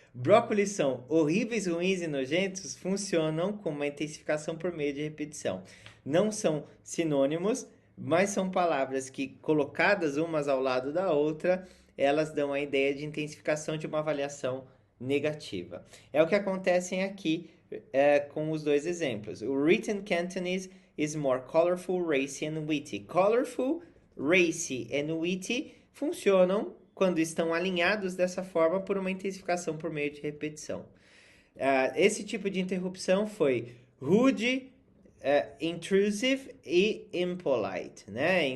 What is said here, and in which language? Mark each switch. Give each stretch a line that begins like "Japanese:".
Portuguese: Brócolis são horríveis, ruins e nojentos funcionam como uma intensificação por meio de repetição. Não são sinônimos, mas são palavras que, colocadas umas ao lado da outra, elas dão a ideia de intensificação de uma avaliação negativa. É o que acontece aqui com os dois exemplos.
English: O written Cantonese is more colorful, racy and witty. Colorful, racy and witty
Portuguese: funcionam quando estão alinhados dessa forma por uma intensificação por meio de repetição. Esse tipo de interrupção foi rude,
English: intrusive
Portuguese: e
English: impolite,
Portuguese: né?